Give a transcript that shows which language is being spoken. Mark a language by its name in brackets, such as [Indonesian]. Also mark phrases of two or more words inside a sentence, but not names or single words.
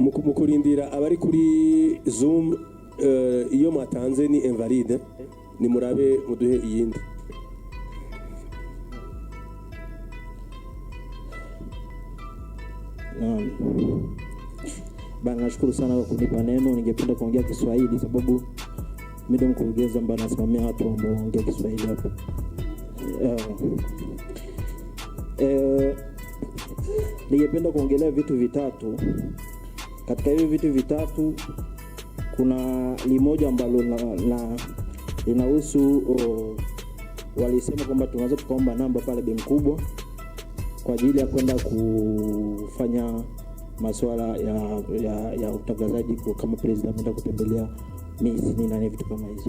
[Rundi] mu kurindira abari kuri Zoom iyo mwatanze ni invalide ni murabe muduhe iyindi. [Swahili] Bana, nashukuru sana kwa kunipa neno. Ningependa kuongea Kiswahili sababu mimi ndo mkurugenzi ambaye anasimamia watu ambao wanaongea Kiswahili hapa. Ningependa kuongelea vitu vitatu. Katika hivi vitu vitatu kuna limoja ambalo linahusu walisema kwamba tunaweza tukaomba namba pale Bi Mkubwa kwa ajili ya kwenda kufanya masuala ya utangazaji kama president ameenda kutembelea Miss na vitu kama hizo.